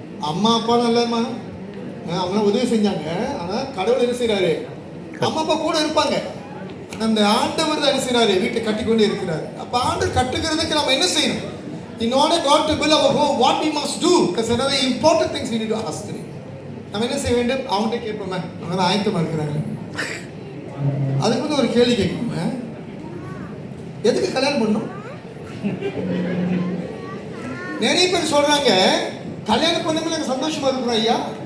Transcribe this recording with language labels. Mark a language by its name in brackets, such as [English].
[Tamil] அம்மா அப்பா நல்லம்மா அவங்களாம் உதவி செஞ்சாங்க. ஆனால் கடவுள் என்ன செய்கிறாரு? அம்மா அப்பா கூட இருப்பாங்க. அந்த ஆண்டவர் தான் என்ன செய்கிறாரு? வீட்டை கட்டி கொண்டே இருக்கிறார். அப்போ ஆண்டவர் கட்டுகிறதுக்கு நம்ம என்ன செய்யணும்? [English] In order God to build our home, what we must do? Because another important things we need to ask today. [Tamil] நம்ம என்ன செய்ய வேண்டும்? அவங்ககிட்ட கேட்போமே, அவங்க தான் ஆயத்தமாக இருக்கிறாங்க. அதுக்கு வந்து ஒரு கேள்வி கேட்கணுமே, எதுக்கு கல்யாணம் பண்ணணும்? நிறைய பேர் சொல்றாங்க கல்யாணம் பண்ணவே எனக்கு சந்தோஷமா இருக்கிறோம் ஐயா.